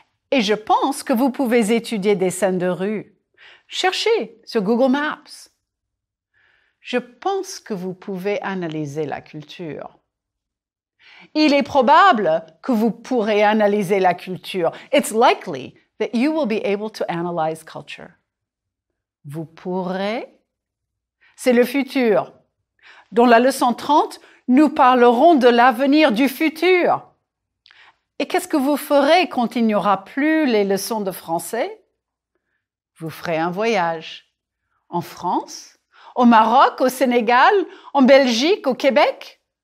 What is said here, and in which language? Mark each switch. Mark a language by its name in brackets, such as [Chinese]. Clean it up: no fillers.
[French] Et je pense que vous pouvez étudier des scènes de rue. Cherchez sur Google Maps. Je pense que vous pouvez analyser la culture. Il est probable que vous pourrez analyser la culture. [English] It's likely that you will be able to analyze culture. [French] Vous pourrez. C'est le futur. Dans la leçon 30, nous parlerons de l'avenir du futur. Et qu'est-ce que vous ferez quand il n'y aura plus les leçons de français? Vous ferez un voyage. En France, au Maroc, au Sénégal, en Belgique, au Québec?